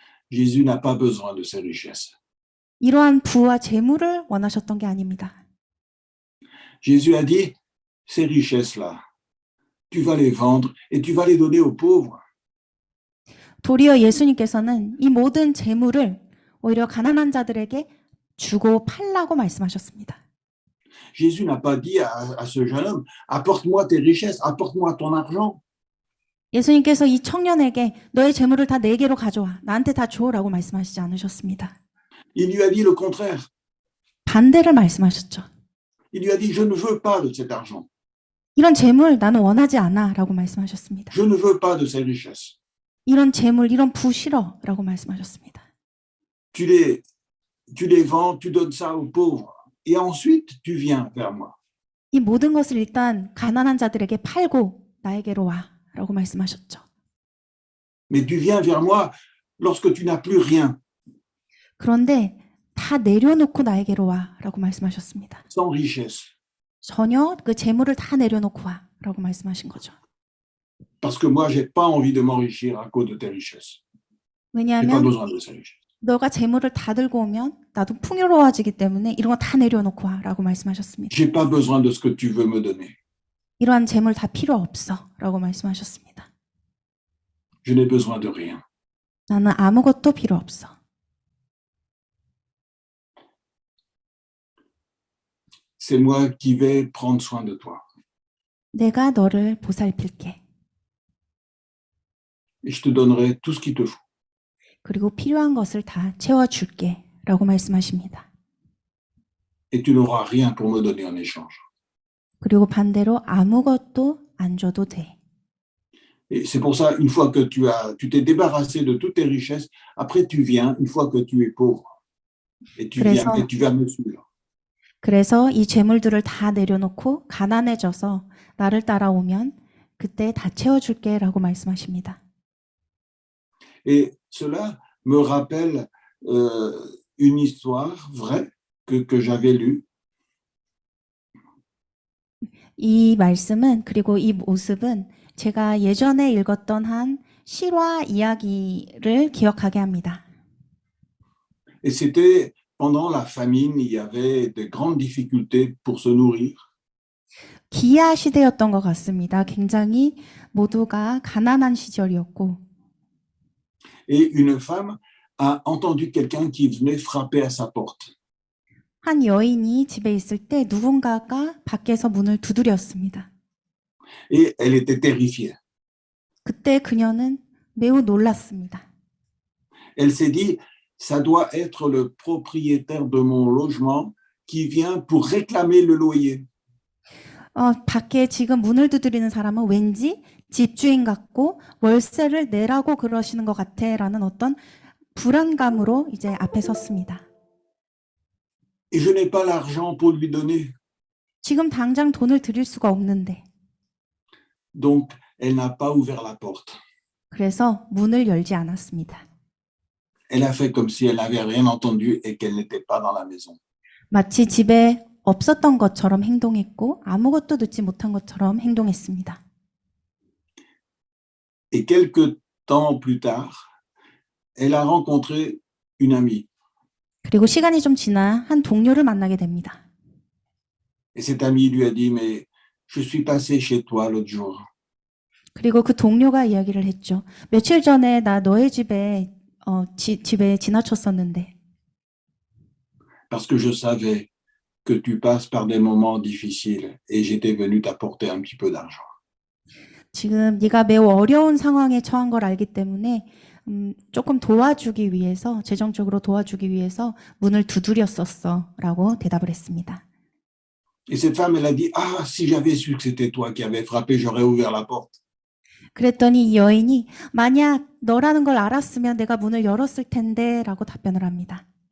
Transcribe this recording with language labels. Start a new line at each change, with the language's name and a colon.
French: Jésus n'a pas besoin de ces richesses.
Korean: 이러한 부와 재물을 원하셨던 게 아닙니다.
French: Jésus a dit, ces richesses-là, tu vas les vendre et tu vas les donner aux pauvres.
Korean: 도리어 예수님께서는 이 모든 재물을 오히려 가난한 자들에게 주고 팔라고 말씀하셨습니다.
French: Jésus n'a pas dit à ce jeune homme, apporte-moi tes richesses, apporte-moi ton argent.
Korean: 예수님께서 이 청년에게 너의 재물을 다 내게로 가져와. 나한테 다 줘라고 말씀하시지 않으셨습니다.
French: Il lui a dit le contraire.
Korean: 반대를 말씀하셨죠.
French: Il lui a dit, je ne veux pas de cet argent.
Korean: 이런 재물 나는 원하지 않아 라고 말씀하셨습니다.
French: Je ne veux pas de ces richesses.
Korean: 이런 재물, 이런 부 싫어 라고 말씀하셨습니다.
French: Tu les vends, tu donnes ça aux pauvres. Et ensuite, tu viens vers moi.
Korean: 이 모든 것을 일단 가난한 자들에게 팔고 나에게로 와 라고 말씀하셨죠.
French: Mais tu viens vers moi lorsque tu n'as plus rien,
Korean: 그런데 다 내려놓고 나에게로 와 라고 말씀하셨습니다.
French: sans richesse.
Korean: 전혀 그 재물을 다 내려놓고 와 라고 말씀하신 거죠.
French: Parce que moi, je n'ai pas envie de m'enrichir à cause de tes richesses. Je n'ai pas
Korean: 왜냐하면
French: besoin de ces richesses.
Korean: 너가 재물을 다 들고 오면 나도 풍요로워지기 때문에 이런 거 다 내려놓고 와 라고 말씀하셨습니다.
French: Je n'ai pas besoin de ce que tu veux me donner.
Korean: 이러한 재물 다 필요 없어 라고 말씀하셨습니다.
French: Je n'ai besoin de rien.
Korean: 나는 아무것도 필요 없어.
French: C'est moi qui vais prendre soin de toi.
Korean: 내가 너를 보살필게.
French: Et je te donnerai tout ce qu'il te faut.
Korean: 그리고 필요한 것을 다 채워줄게 라고 말씀하십니다.
French: Et tu n'auras rien pour me donner en échange.
Korean: 그리고 반대로 아무것도 안 줘도 돼.
French: Et c'est pour ça, une fois que tu t'es débarrassé de toutes tes richesses, après tu viens, une fois que tu es pauvre. Et tu viens, et tu vas me suivre.
Korean: 그래서 이 재물들을 다 내려놓고 가난해져서 나를 따라오면 그때 다 채워줄게 라고 말씀하십니다.
French: Et cela me rappelle une histoire vraie que j'avais lue.
Korean: 이 말씀은 그리고 이 모습은 제가 예전에 읽었던 한 실화 이야기를 기억하게 합니다.
French: Et c'était pendant la famine, il y avait de grandes difficultés pour se nourrir.
Korean: 기아 시대였던 것 같습니다. 굉장히 모두가 가난한 시절이었고
French: Et une femme a entendu quelqu'un qui venait frapper à sa porte.
Korean: 한 여인이 집에 있을 때 누군가가 밖에서 문을 두드렸습니다.
French: Et elle était terrifiée.
Korean: 그때 그녀는 매우 놀랐습니다.
French: Elle s'est dit, ça doit être le propriétaire de mon logement qui vient pour réclamer le loyer.
Korean: 밖에 지금 문을 두드리는 사람은 왠지 집주인 같고 월세를 내라고 그러시는 것 같아라는 어떤 불안감으로 이제 앞에 섰습니다.
French: Et je n'ai pas l'argent pour lui donner.
Korean: 지금 당장 돈을 드릴 수가 없는데.
French: Donc, elle n'a pas ouvert la porte.
Korean: 그래서 문을 열지 않았습니다.
French: Elle a fait comme si elle n'avait rien entendu et qu'elle n'était pas dans la maison.
Korean: 마치 집에 없었던 것처럼 행동했고 아무것도 듣지 못한 것처럼 행동했습니다.
French: Et quelque temps plus tard, elle a rencontré une amie.
Korean: 그리고 시간이 좀 지나 한 동료를 만나게 됩니다.
French: Et cette amie lui a dit, mais je suis passé chez toi l'autre jour.
Korean: 그리고 그 동료가 이야기를 했죠. 며칠 전에 나 너의 집에 집에 지나쳤었는데.
French: Parce que je savais que tu passes par des moments difficiles et j'étais venu t'apporter un petit peu d'argent.
Korean: 지금 네가 매우 어려운 상황에 처한 걸 알기 때문에 조금 도와주기 위해서 재정적으로 도와주기 위해서 문을 두드렸었어라고 대답을 했습니다.
French: Et cette femme, elle a dit, ah, si j'avais su que c'était toi qui avais frappé, j'aurais ouvert la porte.
Korean: 그랬더니 이 여인이 만약 너라는 걸 알았으면 내가 문을 열었을 텐데라고 답변을 합니다.